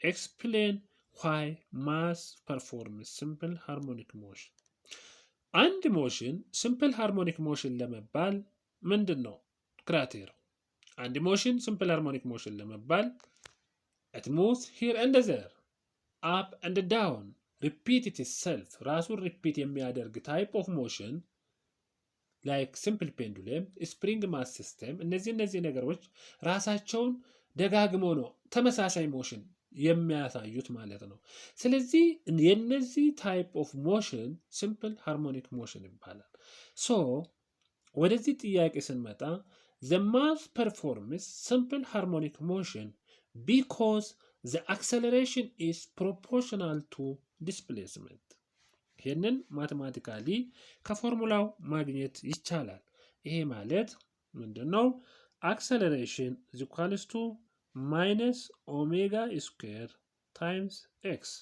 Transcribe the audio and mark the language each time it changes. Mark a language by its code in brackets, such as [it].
[en] Explain why mass performs simple harmonic motion. And motion, simple harmonic motion [am] ለመባል ምንድን ነው ክራይቴሪያው? [en] And motion, simple harmonic motion [am] ለመባል [en] it moves here and there, up and down, repeat itself. [am] ራሱን repeat የሚያደርግ [en] type of motion like simple pendulum, spring mass system [am] እነዚህ ነገሮች ራሳቸውን ደጋግመው ነው ተመሳሳይ ሞሽን የሚያሳዩት ማለት ነው። ስለዚህ የነዚህ ታይፕ ኦፍ ሞሽን ሲምፕል ሃርሞኒክ ሞሽን ይባላል። ሶ ወደዚህ ጥያቄ ስንመጣ [en] the mass performs simple harmonic motion because the acceleration is proportional to displacement. [am] ይሄንን ማቴማቲካሊ ከፎርሙላው ማግኘት ይቻላል። ይሄ ማለት ምንድነው? [en] acceleration is equals to minus omega square times x.